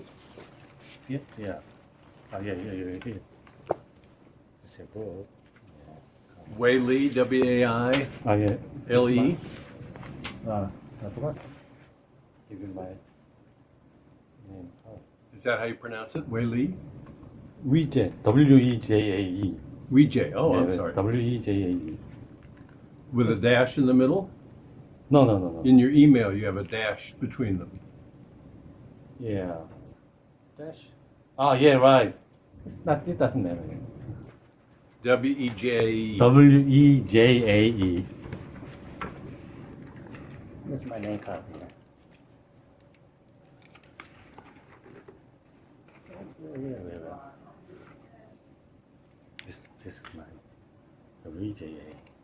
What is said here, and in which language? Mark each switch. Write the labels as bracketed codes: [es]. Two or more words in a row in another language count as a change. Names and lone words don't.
[en] Yeah, yeah. Oh, yeah, here. It's a book. Wei Lee, W-A-I. Oh, yeah. L-E. I forgot. Give you my name. Oh. Is that how you pronounce it? Wei Lee? We-Jae. W-E-J-A-E. We-Jae. Oh, Yeah, I'm sorry. W-E-J-A-E. With a dash in the middle? No. In your email, you have a dash between them. Yeah. Dash. Oh, yeah, right. It doesn't matter. W-E-J-E. W-E-J-A-E. That's my name card. Yeah. This is mine. W-E-J-A.